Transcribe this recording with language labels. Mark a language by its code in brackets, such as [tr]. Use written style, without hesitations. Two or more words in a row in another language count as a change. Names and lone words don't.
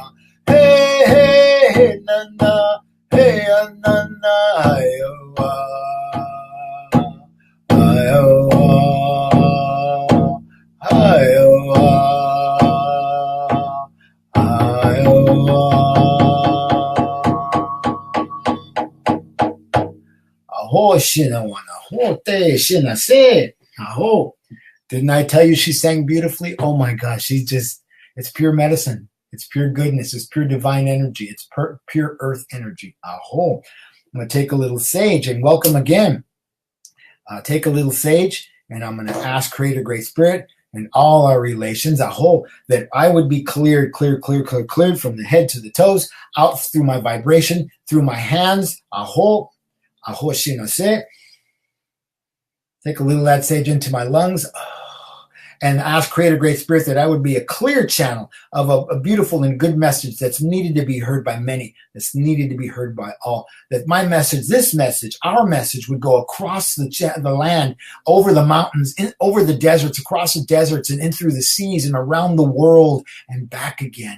[en] Hey, na na, hey, na na, yawa. Ayawa, ayawa, ayawa. Aho shina wana, ho te shina se. Aho. Didn't I tell you she sang beautifully? Oh my gosh, it's pure medicine. It's pure goodness. It's pure divine energy. It's pure earth energy. Aho. I'm going to take a little sage and welcome again. Take a little sage, and I'm going to ask Creator Great Spirit and all our relations, aho, that I would be cleared from the head to the toes, out through my vibration, through my hands, aho, aho shino se. Take a little of that sage into my lungs, and ask Creator Great Spirit that I would be a clear channel of a beautiful and good message that's needed to be heard by many, that's needed to be heard by all. That my message, this message, our message would go across the land, over the mountains, over the deserts, across the deserts, and in through the seas and around the world and back again.